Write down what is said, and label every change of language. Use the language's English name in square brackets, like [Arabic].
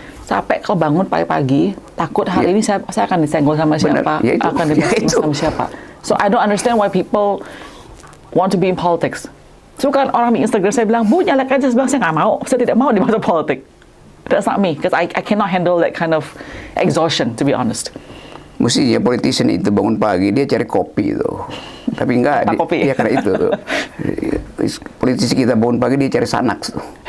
[Indonesian] Capek kalau bangun pagi-pagi, takut hari ini saya akan disenggol sama siapa, akan dibahas sama siapa. [English] So I don't understand why people want to be in politics. [Indonesian] So kan orang di Instagram saya bilang, Bu nyalek aja, saya nggak mau, saya tidak mau dimasuk politik. [English] That's not me, because I cannot handle that kind of exhaustion, to be honest. [Indonesian] Mesti ya politician itu bangun pagi, dia cari kopi itu. Tapi enggak, kopi. Dia karena itu tuh. Politisi kita bangun pagi, dia cari sanak tuh.